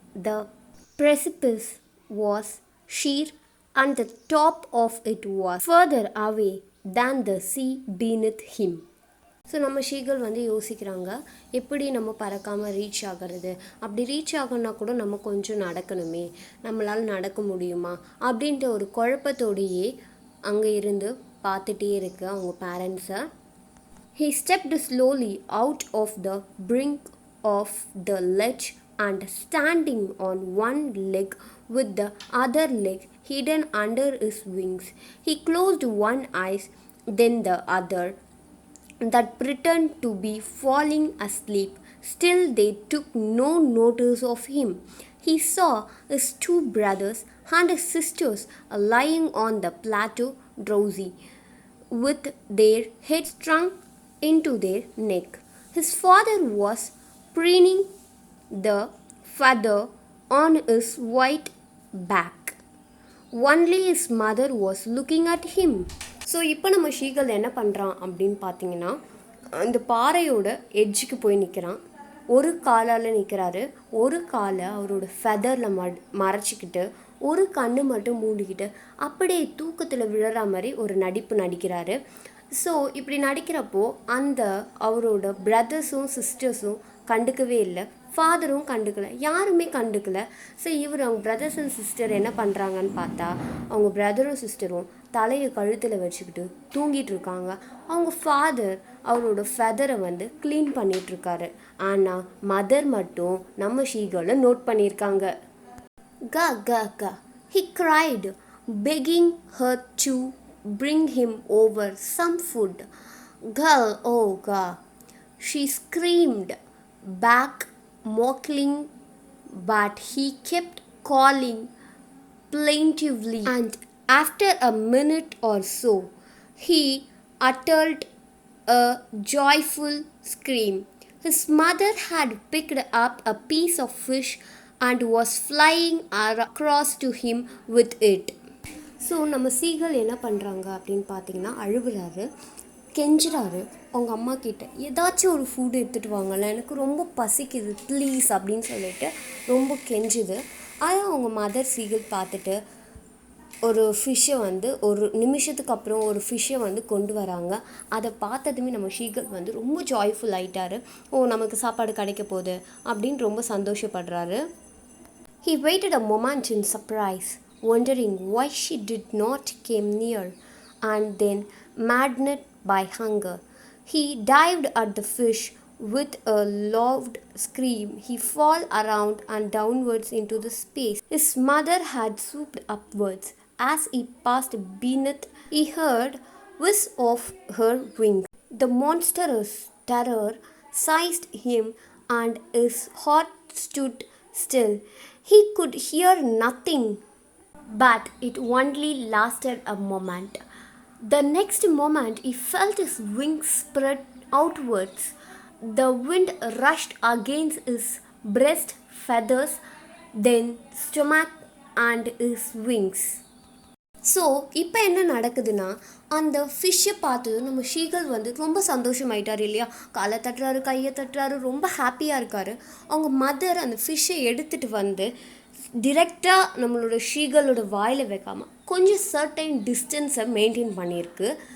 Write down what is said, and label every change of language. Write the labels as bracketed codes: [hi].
[en] The precipice was sheer and the top of it was further away than the sea beneath him. [ta] So நம்ம ஷீகள் வந்து யோசிக்கிறாங்க, எப்படி நம்ம பறக்காமல் reach ஆகிறது, அப்படி ரீச் ஆகணும்னா கூட நம்ம கொஞ்சம் நடக்கணுமே, நம்மளால் நடக்க முடியுமா அப்படின்ற ஒரு குழப்பத்தோடையே அங்கே இருந்து பார்த்துட்டே இருக்கு அவங்க பேரண்ட்ஸை. [en] He stepped slowly out of the brink of the ledge and standing on one leg with the other leg hidden under his wings, he closed one eye, then the other, that pretended to be falling asleep. Still, they took no notice of him. He saw his two brothers and his sisters lying on the plateau, drowsy, with their heads sunk into their neck. His father was preening the feather on his white back. Only his mother was looking at him. [ta] So இப்போ நம்ம ஷீகல் என்ன பண்ணுறான் அப்படின்னு பார்த்தீங்கன்னா, அந்த பாறையோட எட்ஜுக்கு போய் நிற்கிறான். ஒரு காலால் நிற்கிறாரு, ஒரு காலை அவரோட ஃபெதரில் மறைச்சிக்கிட்டு ஒரு கண்ணு மட்டும் மூடிக்கிட்டு அப்படியே தூக்கத்தில் விழுற மாதிரி ஒரு நடிப்பு நடிக்கிறாரு. ஸோ இப்படி நடிக்கிறப்போ அந்த அவரோட பிரதர்ஸும் சிஸ்டர்ஸும் கண்டுக்கவே இல்லை, ஃபாதரும் கண்டுக்கலை, யாருமே கண்டுக்கலை. ஸோ அவங்க பிரதர்ஸ் அண்ட் சிஸ்டர் என்ன பண்ணுறாங்கன்னு பார்த்தா, அவங்க பிரதரும் சிஸ்டரும் தலையை கழுத்தில் வச்சுக்கிட்டு தூங்கிட்டு இருக்காங்க. அவங்க ஃபாதர் அவரோட ஃபெதரை வந்து க்ளீன் பண்ணிகிட்ருக்காரு. ஆனால் மதர் மட்டும் நம்ம ஷீகளை நோட் பண்ணியிருக்காங்க. [en] Ga ga ga, he cried, begging her to bring him over some food. Girl, oh ga, she screamed back, mocking, but he kept calling plaintively, and after a minute or so, he uttered a joyful scream. His mother had picked up a piece of fish and was flying across to him with it. [ta] So நம்ம seagull என்ன பண்ணுறாங்க அப்படின்னு பார்த்தீங்கன்னா, அழுகுறாரு, கெஞ்சுறாரு அவங்க அம்மா கிட்ட, ஏதாச்சும் ஒரு ஃபுட் எடுத்துகிட்டு வாங்கல, எனக்கு ரொம்ப பசிக்குது ப்ளீஸ் அப்படின்னு சொல்லிட்டு ரொம்ப கெஞ்சுது. ஆனால் அவங்க மதர் சீகல் பார்த்துட்டு ஒரு ஃபிஷ்ஷை வந்து ஒரு நிமிஷத்துக்கு அப்புறம் ஒரு ஃபிஷ்ஷை வந்து கொண்டு வராங்க. அதை பார்த்ததுமே நம்ம ஷீகல் வந்து ரொம்ப ஜாய்ஃபுல் ஆகிட்டாரு. ஓ, நமக்கு சாப்பாடு கிடைக்க போகுது அப்படின்னு ரொம்ப சந்தோஷப்படுறாரு. [en] He waited a moment in surprise, wondering why she did not came near, and then, maddened by hunger, he dived at the fish. With a loud scream, he fell around and downwards into the space his mother had swooped upwards. As he passed beneath, he heard whiz of her wings. The monstrous terror seized him, and his heart stood still. He could hear nothing, but it only lasted a moment. The next moment, he felt his wings spread outwards. The wind rushed against his breast feathers, then stomach and his wings. [ta] So இப்போ என்ன நடக்குதுன்னா, அந்த ஃபிஷ்ஷை பார்த்ததும் நம்ம ஷீகல் வந்து ரொம்ப சந்தோஷமாயிட்டார் இல்லையா, காலை தட்டுறாரு, கையை தட்டுறாரு, ரொம்ப ஹாப்பியாக இருக்கார். அவங்க மதர் அந்த ஃபிஷ்ஷை எடுத்துகிட்டு வந்து டிரெக்டாக நம்மளோட ஷீகலோட வாயில் வைக்காமல் கொஞ்சம் [en] certain டிஸ்டன்ஸை maintain [ta] பண்ணியிருக்கு.